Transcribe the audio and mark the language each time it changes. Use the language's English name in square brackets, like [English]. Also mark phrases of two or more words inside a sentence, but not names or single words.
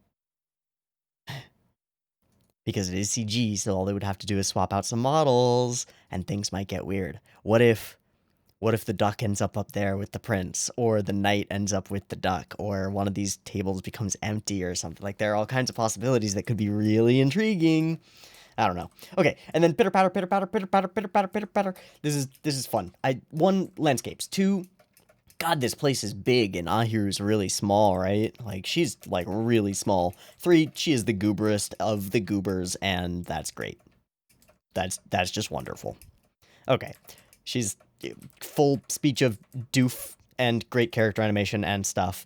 [English] Because it is CG, so all they would have to do is swap out some models, and things might get weird. What if the duck ends up there with the prince, or the knight ends up with the duck, or one of these tables becomes empty or something? Like, there are all kinds of possibilities that could be really intriguing. I don't know. Okay, and then pitter patter, pitter patter, pitter patter, pitter patter, pitter patter. This is fun. 1, landscapes. 2, God, this place is big, and Ahiru's really small, right? Like, she's, like, really small. 3, she is the gooberest of the goobers, and that's great. That's just wonderful. Okay, she's full speech of doof and great character animation and stuff.